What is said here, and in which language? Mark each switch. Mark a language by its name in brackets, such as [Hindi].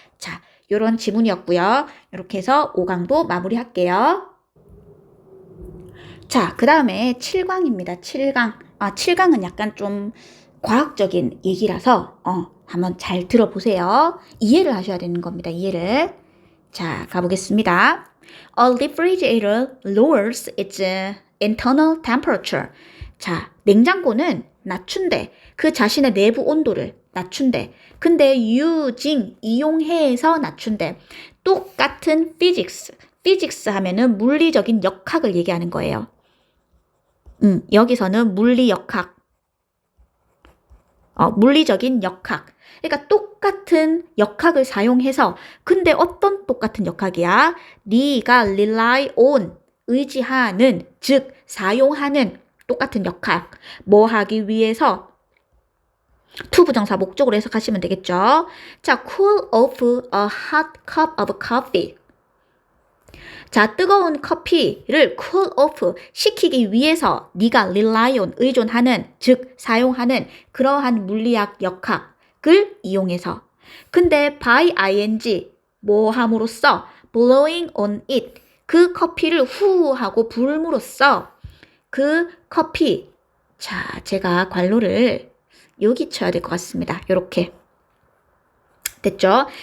[Korean] 자, 요런 지문이었고요. 이렇게 해서 5강도 마무리할게요. 자, 그 다음에 7강입니다. 7강. 7강은 약간 좀 과학적인 얘기라서 한번 잘 들어보세요. 이해를 하셔야 되는 겁니다. 이해를. 자, 가보겠습니다. [English] A refrigerator lowers its internal temperature. [Korean] 자, 냉장고는 낮춘대. 그 자신의 내부 온도를 낮춘대. 근데 이용해서 낮춘대. 똑같은 physics. physics 하면은 물리적인 역학을 얘기하는 거예요. 여기서는 물리역학. 물리적인 역학. 그러니까 똑같은 역학을 사용해서, 근데 어떤 똑같은 역학이야? 네가 [English] rely on, [Korean] 의지하는, 즉 사용하는 똑같은 역학. 뭐 하기 위해서? to 부정사 목적으로 해석하시면 되겠죠. [English] 자, cool off a hot cup of coffee. [Korean] 자, 뜨거운 커피를 [English] cool off [Korean] 시키기 위해서 네가 [English] rely on, [Korean] 의존하는, 즉 사용하는 그러한 물리학 역학을 이용해서. 근데 [English] by ing, [Korean] 뭐 함으로써? [English] blowing on it, [Korean] 그 커피를 후 하고 불음으로써 그 커피, 자, 제가 괄호를 여기 쳐야 될 것 같습니다. 요렇게. 됐죠?